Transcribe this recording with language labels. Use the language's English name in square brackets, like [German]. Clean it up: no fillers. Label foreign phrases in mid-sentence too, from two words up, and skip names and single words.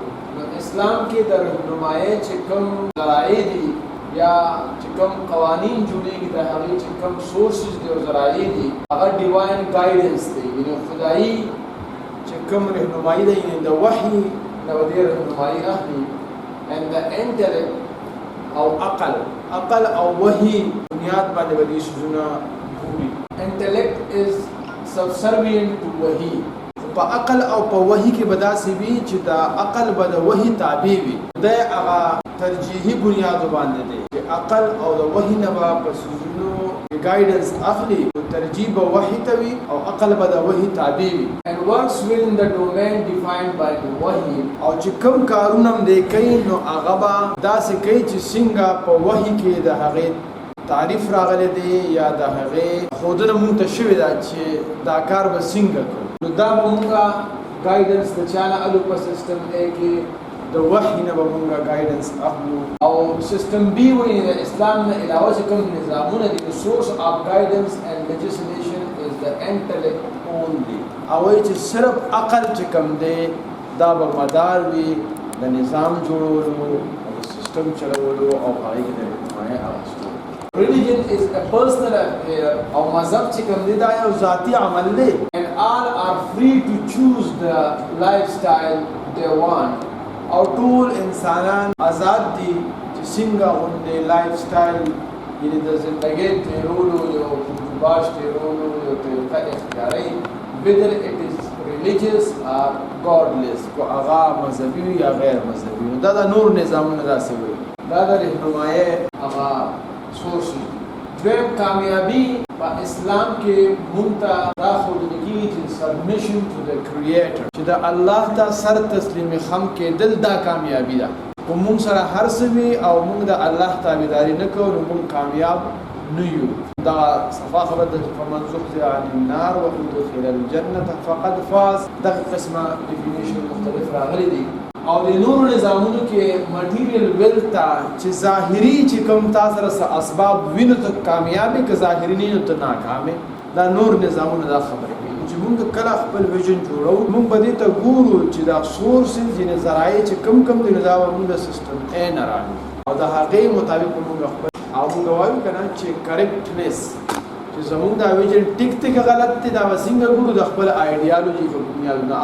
[Pashto] نو اسلام کې د رهنمایي چې کوم ذرایع دي یا چې کوم قوانین جوړېږي د هغې چې کوم سورسز دي او ذرایع دي هغه [English] divine guidance [Pashto] دی، یعنې خدایي چې کوم رهنمایي ده یعنې د وحي نه به دې رهنمایي اخلي. [English] and the intellect [Pashto] او عقل او وحي بنیاد باندې به دې څیزونه ګوري. [English] intellect is subservient to وحي. [Pashto] په عقل او په وحي کې به داسې وي چې دا عقل به د وحي تابع وي. دا هغه ترجیحي بنیاد باندې دی چې عقل او د وحي نه به په څیزونو ګایډنس اخلي، ترجیح به وحي ته وي او عقل به د وحي تابع وي. [English] and works within the domain defined by the وحي. [Pashto] او چې کوم کارونه هم دی کوي نو هغه به داسې کوي چې څنګه په وحي کې د هغې تعریف راغلی دی یا د هغې ښودنه مونږ ته شوې ده چې دا کار به څنګه کوو. نو دا به مونږه ګایډنس د چا نه الو په سیستم A کې د وحي نه به مونږه ګایډنس اخلو. او سیستم B وایي د اسلام نه علاوه چې کوم نظامونه دي د [English] source of guidance and legislation is [Pashto] د [English] intellect only. [Pashto] او وایي چې صرف عقل چې کوم دی دا به مدار وي د نظام جوړولو او د سیستم چلولو او هغې کې د رهنمایۍ اخیستلو. [English] Religion is a personal affair [Pashto] او مذهب چې کوم دی دا یو ذاتي عمل دی. [English] and all are free to choose the lifestyle they want. [Pashto] او ټول انسانان آزاد دي چې څنګه غوندې [English] life style [Pashto] یعنې د زندګۍ تېرولو یو باش تېرولو یو طریقه اختیاروي [English] whether it is religious or godless، [Pashto] کو هغه مذهبي وي یا غیر مذهبي وي. دا د نور نظامونه داسې وایي. دا د رهنمایۍ هغه سورس دي. دویم کامیابي په اسلام کې مونږ ته دا ښودل کېږي چې [English] submission to the creator [Pashto] چې د الله ته سر تسلیمي خم کېدل دا کامیابي ده. که مونږ سره هر څه وي او مونږ د الله تابعداري نه کوو نو مونږ کامیاب نه یو. دا صفا خبره ده چې [Arabic] فمن زحزح عن النار وادخل الجنة فقد فاز. [Pashto] دغه قسمه ډیفینیشن مختلف راغلي دي او د نورو نظامونو کې [English] material wealth [Pashto] ته چې ظاهري چې کوم تاسو سره اسباب وینو ته کامیابی که ظاهري نه ته ناکامه. دا نور نظامونه دا خبره کوي چې موږ کله خپل ویژن جوړو موږ به دې ته ګورو چې دا سورسز یعنې ذرایع چې کم دي نو دا به موږ د سیستم A نه راغلي او د هغې مطابق موږ خپل او موږ وایو که نه چې کریکټنس چې زمونږ دا ویژن ټیک غلط دی دا به څنګه ګورو د خپل آیډیالوژي په بنیاد نه.